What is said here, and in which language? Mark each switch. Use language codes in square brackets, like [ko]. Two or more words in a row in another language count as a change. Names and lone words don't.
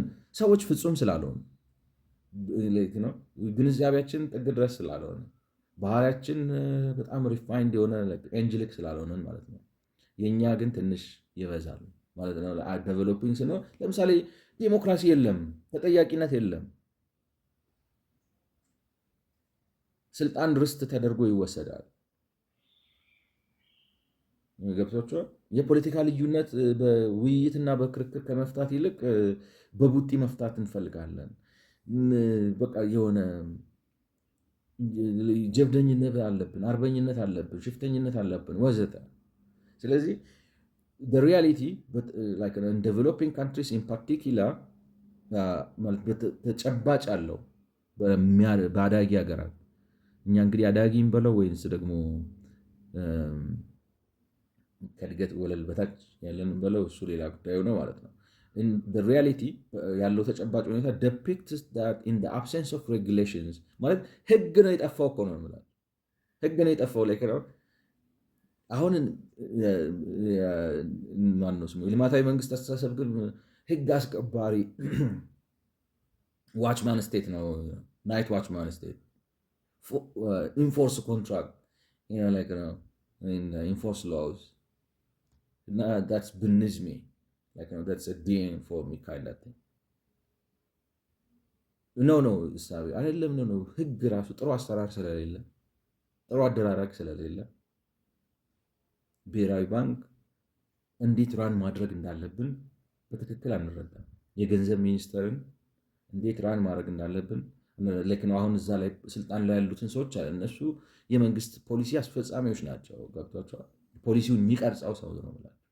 [am] ሰዎች ፍጹም ስላልሆኑ፣ ግንዛቤያችን ጥግ ድረስ ስላልሆነ፣ ባህሪያችን በጣም ሪፋይንድ የሆነ ኤንጅሊክ ስላልሆነን ማለት ነው። የእኛ ግን ትንሽ ይበዛል ማለት ነው። ዴቨሎፒንግ ስንሆን ለምሳሌ ዲሞክራሲ የለም፣ ተጠያቂነት የለም፣ ስልጣን ርስት ተደርጎ ይወሰዳል። ገብቷችኋል? የፖለቲካ ልዩነት በውይይትና በክርክር ከመፍታት ይልቅ በቡጢ መፍታት እንፈልጋለን። በቃ የሆነ ጀብደኝነት አለብን፣ አርበኝነት አለብን፣ ሽፍተኝነት አለብን ወዘተ። ስለዚህ [en] reality in developing countries in particular [am] ተጨባጭ አለው በአዳጊ ሀገራት። እኛ እንግዲህ አዳጊም በለው ወይንስ ደግሞ ከእድገት ወለል በታች ያለን በለው እሱ ሌላ ጉዳዩ ነው ማለት ነው። ሪያሊቲ ያለው ተጨባጭ ሁኔታ [en] depicts that in the absence of regulations [am] ማለት ህግ ነው የጠፋው እኮ ነው የምላለው። ህግ ነው የጠፋው ላይ አሁን ማነው ስሙ የልማታዊ መንግስት አስተሳሰብ ግን ህግ አስከባሪ [en] watchman state ነው፣ night watchman state enforce contract enforce laws እና that's beneath me, that's a dean for me kind of thing. [am] no እሳቤ አይደለም። ነው ህግ ራሱ ጥሩ አሰራር ስለሌለ፣ ጥሩ አደራረግ ስለሌለ ብሔራዊ ባንክ እንዴት ራን ማድረግ እንዳለብን በትክክል አንረዳም። የገንዘብ ሚኒስተርን እንዴት ራን ማድረግ እንዳለብን ለክን አሁን እዛ ላይ ስልጣን ላይ ያሉትን ሰዎች እነሱ የመንግስት ፖሊሲ አስፈጻሚዎች ናቸው። ገብቷቸዋል። ፖሊሲውን የሚቀርጸው ሰው ነው ማለት